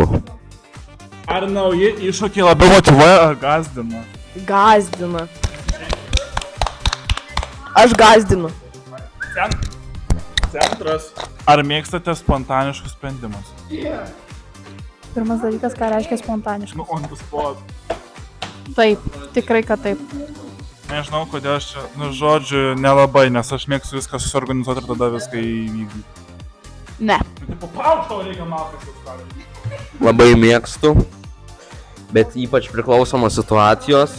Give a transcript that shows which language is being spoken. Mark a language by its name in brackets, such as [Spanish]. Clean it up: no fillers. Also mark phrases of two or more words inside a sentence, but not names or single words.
[Lithuanian] Ar nauji iššūkiai labiau motyvuoja ar gazdina? Gazdina. Aš gazdinu. Centras. Ar mėgstate spontaniškus sprendimus? Pirmas dalykas, ką reiškia spontaniškai. [English] On the spot. [Lithuanian] Taip, tikrai, kad taip. Nežinau, kodėl aš čia, žodžiu, nelabai, nes aš mėgstu viską susiorganizuoti ir tada viską įvykdyti. Ne. Tipo, tau reikia malkas. Labai mėgstu, bet ypač priklausomos situacijos.